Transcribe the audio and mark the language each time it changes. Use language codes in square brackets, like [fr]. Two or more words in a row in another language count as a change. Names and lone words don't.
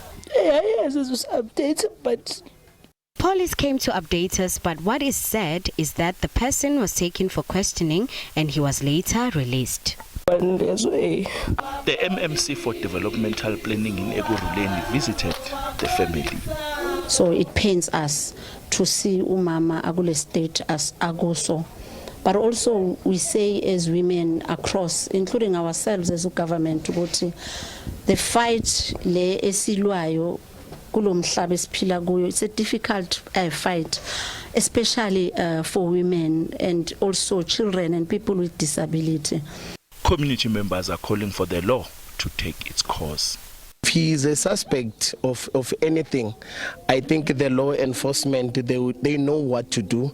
[en] Police came to update us, but what is said is that the person was taken for questioning and he was later released. The MMC for Developmental Planning in Egoruleni visited the family. So it pains us to see [xh] umama agule [en] state as agoso. But also we say as women across, including ourselves as a government, the fight [xh] le esilwayo kulo mhlaba esiphila kuyo, [en] it's a difficult fight, especially for women and also children and people with disability. Community members are calling for the law to take its course. If he is a suspect of anything, I think the law enforcement, they know what to do.